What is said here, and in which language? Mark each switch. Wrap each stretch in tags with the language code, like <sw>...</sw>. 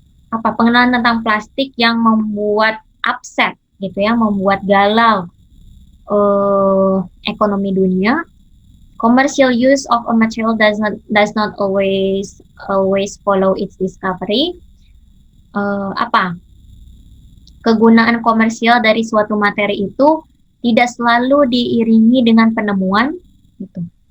<id>Pengenalan tentang plastik yang membuat upset gitu ya, membuat galau ekonomi dunia.</id> <en>Commercial use of a material does not always follow its discovery.</en> <id>Kegunaan komersial dari suatu materi itu tidak selalu diiringi dengan penemuan gitu.</id>